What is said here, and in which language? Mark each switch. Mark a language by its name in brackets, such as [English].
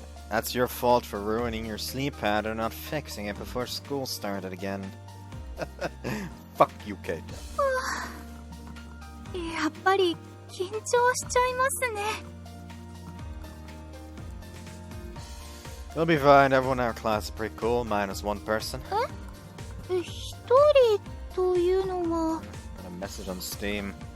[English] That's your fault for ruining your sleep pattern, not fixing it before school started again. Fuck you, Kate. [Japanese] やっぱり緊張しちゃいますね。 [English] We'll be fine. Everyone in our class is pretty cool, minus one person. [Japanese] 一人というのは。 [English] Got a message on Steam.